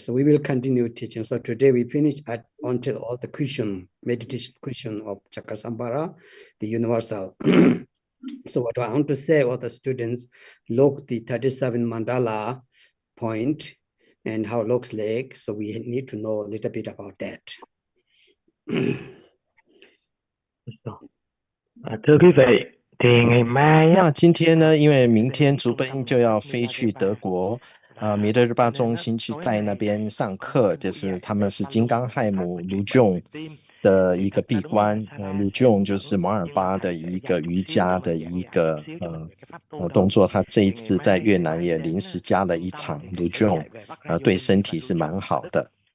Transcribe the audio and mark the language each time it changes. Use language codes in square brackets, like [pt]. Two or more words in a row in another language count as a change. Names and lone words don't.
[en] So we will continue teaching. So today we finish until all the meditation cushion of Chakra the universal. So what I want to say, all the students look the 37 mandala point and how it looks like. So we need to know a little bit about that. [vi] Thưa quý vị, thì ngày mai [zh] 那今天呢，因为明天竹奔就要飞去德国弥勒日巴中心去带那边上课，就是他们是金刚亥母卢仲的一个闭关，卢仲就是摩尔巴的一个瑜伽的一个动作，他这一次在越南也临时加了一场卢仲，对身体是蛮好的。